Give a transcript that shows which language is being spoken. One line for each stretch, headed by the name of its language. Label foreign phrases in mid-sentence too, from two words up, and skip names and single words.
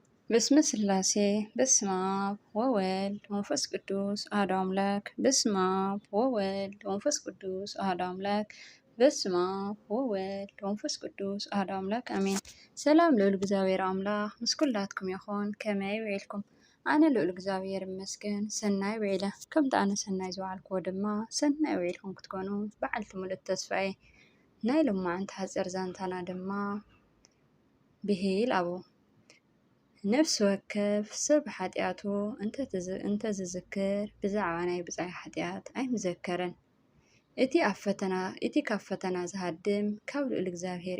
Geez: በስመ ስላሴ በስመ አብ ወወልድ ወመንፈስ ቅዱስ አሐዱ አምላክ። በስመ አብ ወወልድ ወመንፈስ ቅዱስ አሐዱ አምላክ። በስመ አብ ወወልድ ወመንፈስ ቅዱስ አሐዱ አምላክ አሜን።
Tigrinya: ሰላም ልዑል እግዚአብሔር አምላክ ምስ ኩላትኩም ይኹን። ከመይ ውዒልኩም? ኣነ ልዑል እግዚአብሔር ይመስገን ሰናይ ውዒለ። ከምቲ ኣነ ሰናይ ዝወዓልክዎ ድማ ሰናይ ውዒልኩም ክትኮኑ በዓልቲ ሙሉእ ተስፋዬ። ናይ ሎማዓንቲ ሓፂር ዛንታና ድማ ብሂል ኣቦ ነፍሲ ወከፍ ሰብ ሓጢኣቱ እንተዝዝክር ብዛዕባ ናይ ብፃይ ሓጢኣት ኣይምዘከረን። እቲ ካብ ፈተና ዝሃድም ካብ ልዑል እግዚአብሔር